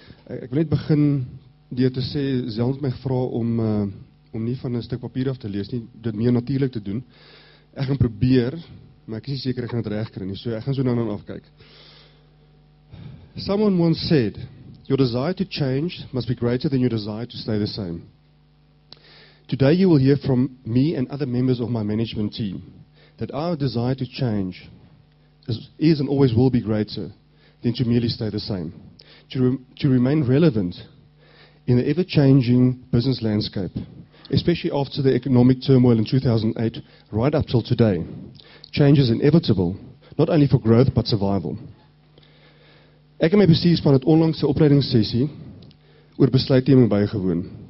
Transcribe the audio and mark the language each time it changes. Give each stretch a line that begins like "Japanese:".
Afrikaans: Ek wil net begin deur te sê, Zelna het my gevra om nie van 'n stuk papier af te lees nie, dit meer natuurlik te doen. Ek gaan probeer, maar ek is nie seker ek gaan dit reg kry nie, so ek gaan so dan afkyk.
English: Someone once said, your desire to change must be greater than your desire to stay the same. Today you will hear from me and other members of my management team that our desire to change is and always will be greater than to merely stay the same. To remain relevant in the ever-changing business landscape, especially after the economic turmoil in 2008, right up till today. Change is inevitable, not only for growth but survival.
Afrikaans: Ek en my bestuurspan het onlangs 'n opleidingssessie oor besluitneming bygewoon.